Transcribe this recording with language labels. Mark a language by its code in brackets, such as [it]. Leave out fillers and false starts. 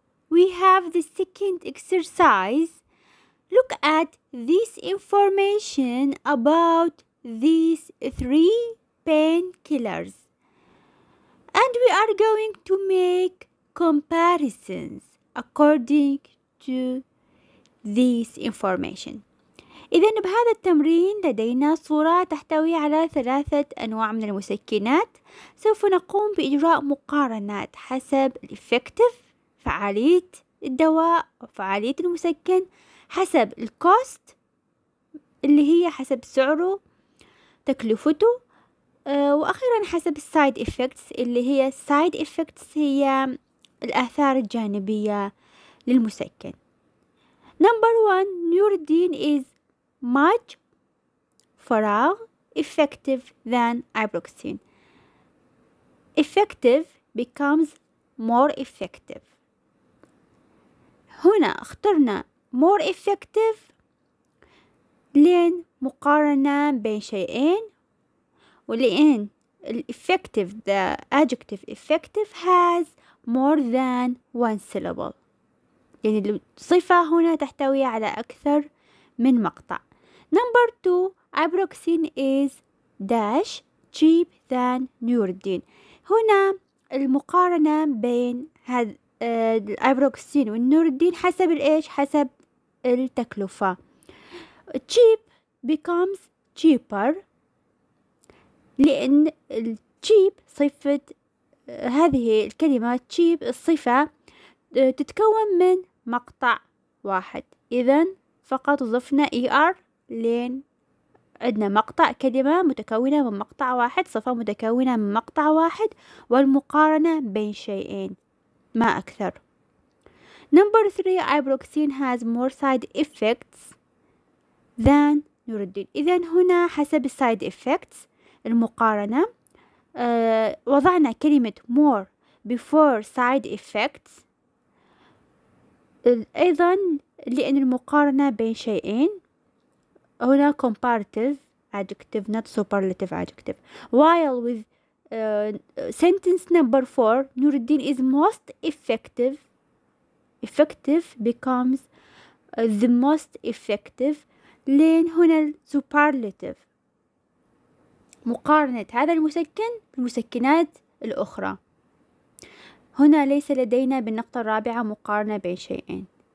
[en] We have the second exercise. Look at this information about these 3 painkillers. And we are going to make comparisons according to this information. [ar] إذن بهذا التمرين لدينا صورة تحتوي على 3 أنواع من المسكنات. سوف نقوم بإجراء مقارنات حسب الإفكتيف فعالية الدواء وفعالية المسكن، حسب الكوست اللي هي حسب سعره تكلفته، وأخيرا حسب السايد إفكتس اللي هي السايد إفكتس هي الآثار الجانبية للمسكن. [en] Number 1 Neurodine is much [ar] فراغ [en] effective than ibuprofen. Effective becomes more effective. [ar] هنا اخترنا [en] more effective [ar] لين مقارنة بين شيئين، ولأن [en] effective the adjective effective has more than one syllable، [ar] يعني الصفة هنا تحتوي على أكثر من مقطع. [en] Number 2 ibuprofen is dash cheap than Neurodine. [ar] هنا المقارنة بين هذا الايبروكسين والنيورودين حسب الإيش؟ حسب التكلفة. [en] cheap becomes cheaper [ar] لأن cheap صفة هذه الكلمة cheap الصفة تتكون من مقطع واحد، إذن فقط ضفنا er لين عندنا مقطع كلمة متكونة من مقطع واحد، صفة متكونة من مقطع واحد، والمقارنة بين شيئين ما أكثر. [en] Number 3 ibuprofen has more side effects than [ar] نور الدين. إذا هنا حسب السايد effects المقارنة وضعنا كلمة [en] more before side effects. [ar] أيضا لأن المقارنة بين شيئين هنا [en] comparative adjective not superlative adjective. While with sentence number 4 Nour Eldin is most effective becomes the most effective [ar] لين هنا [en] superlative [ar] مقارنة هذا المسكن بالمسكنات الأخرى. هنا ليس لدينا بالنقطة الرابعة مقارنة بين شيئين.